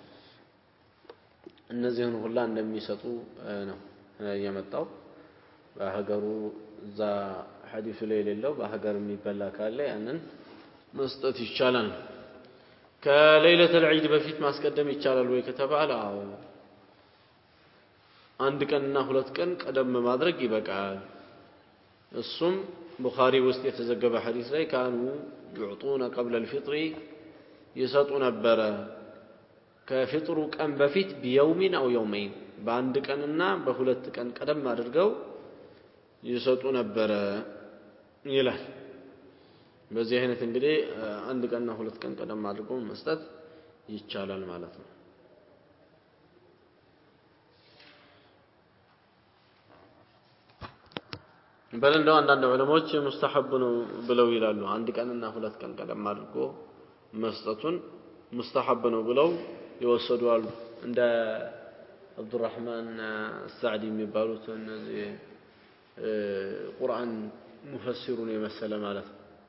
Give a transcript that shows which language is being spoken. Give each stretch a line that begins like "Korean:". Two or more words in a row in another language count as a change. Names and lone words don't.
Amharic: እነዚህን ሁላ እንደሚሰጡ ነው የመጣው። በሀገሩ እዛ ሐዲሱ ላይ የሌለው በሀገር የሚበላ ካለ ያንን መስጠት ይቻላል። ከሌሊተል ዒድ በፊት ማስቀደም ይቻላል ወይ ከተባለ አዎ አንድ ቀንና ሁለት ቀን ቀደም ማድረግ ይበቃል። እሱም ቡኻሪ ውስጥ የተዘገበ ሐዲስ ላይ
Arabic: كانوا يعطون قبل الفطر
Amharic: ይሰጡ ነበረ ከፍጥሩ ቀን በፊት
Arabic: بيوم او يومين
Amharic: በአንድ ቀንና በሁለት ቀን ቀደም አድርገው ይሰጡ ነበረ ይላል። በዚህ አይነት እንግዲህ አንድ ቀንና ሁለት ቀን ቀደም አድርጎ መስጠት ይቻላል ማለት ነው በለንደው አንዳንድ ዑለሞች ሙስተሐብ ነው ብለው ይላሉ አንድ ቀንና ሁለት ቀን ቀደም አድርጎ መስጠቱን ሙስተሐብ ነው ብለው ይወሰዱ አሉ እንደ አብዱራህማን አልሳዕዲ የሚባሉት እነዚህ ቁርአን ሙፈሲሩን የመሰለ ማለት ነው